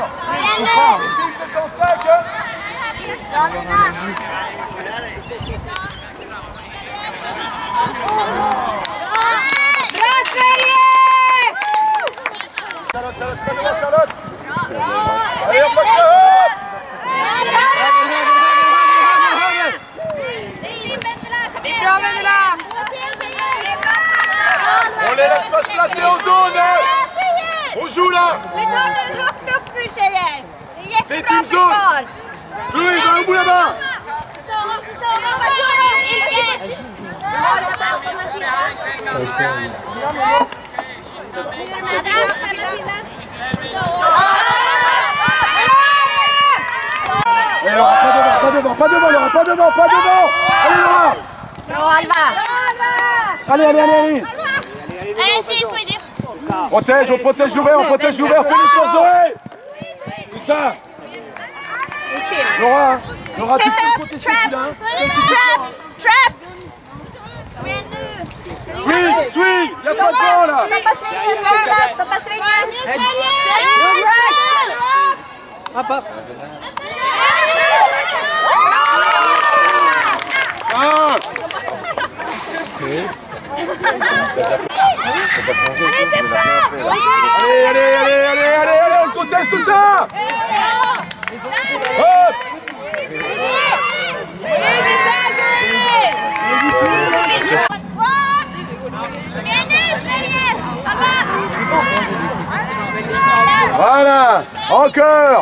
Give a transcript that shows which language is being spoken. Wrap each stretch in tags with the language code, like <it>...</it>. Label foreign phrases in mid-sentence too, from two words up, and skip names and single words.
<fr>Dans stack. Charlotte. Allez, on passe</fr> <sv>Det är bra, Vendela!</sv> <fr>On les laisse pas se placer en zone. On joue là.</fr> <sv>Vi tar nu högt upp nu tjejer. Det är</sv> <fr>C'est</fr> <sv>jättebra</sv> <fr>une zone.</fr> <sv>försvar.</sv> <fr>Louis, dans le bout là-bas. Et Laura, pas devant, Laura, pas devant. Allez, Laura.</fr> <sv>Bra Alva.</sv> <fr>Allez. On protège l'ouvert, fais les forces oreilles. C'est ça. Laura, tu peux Set côté up, celui-là. trap. Swing, y'a pas de vent là.</fr> <sv>Stoppa svingen. Up. Ah.</sv> <fr>Allez, on conteste tout ça. Hop. Voilà, encore.</fr>